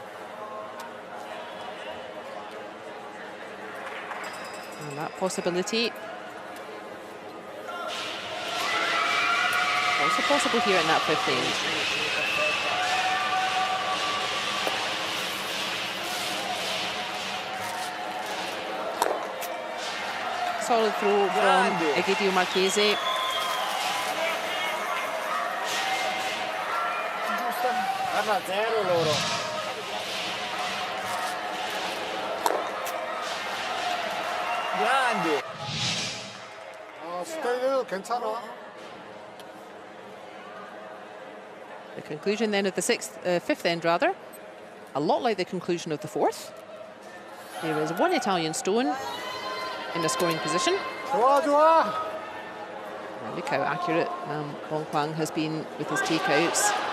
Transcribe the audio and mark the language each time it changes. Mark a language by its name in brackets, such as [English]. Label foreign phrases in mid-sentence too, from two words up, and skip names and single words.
[English] And that possibility also possible here in that fifth end. Solid throw from Egidio Marchese. [Italian] Vanno a 0 loro. Grande. [Korean] 스타일은 괜찮아. [English] The conclusion then of the fifth end rather, a lot like the conclusion of the fourth. There is one Italian stone in a scoring position. [Korean] 좋아, 좋아. [English] Well, look how accurate Wong Kwang has been with his takeouts.